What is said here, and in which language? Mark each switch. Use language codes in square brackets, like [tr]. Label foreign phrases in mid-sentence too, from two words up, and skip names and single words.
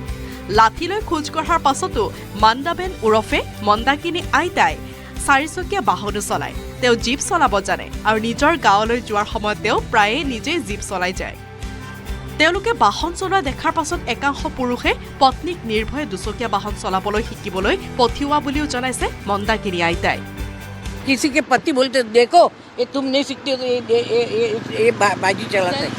[as] লাঠিলৈ খোজ কঢ়াৰ পাছতো মন্দাবেন ওৰফে মন্দাকিনী আইতাই 4চকীয়া বাহনো চলায়। তেওঁ জীপ চলাব জানে আৰু নিজৰ গাঁৱলৈ যোৱাৰ সময়ত তেওঁ প্ৰায়ে নিজেই জীপ চলাই যায়। তেওঁলোকে বাহন চলোৱা দেখাৰ পাছত একাংশ পুৰুষে পত্নীক নিৰ্ভয়ে দুচকীয়া বাহন চলাবলৈ শিকিবলৈ পঠিওৱা বুলিও জনাইছে মন্দাকিনী আইতাই। [hi] किसी के पति बोलते देखो ये तुम नहीं सीखते तो ये बाजी चलाता है।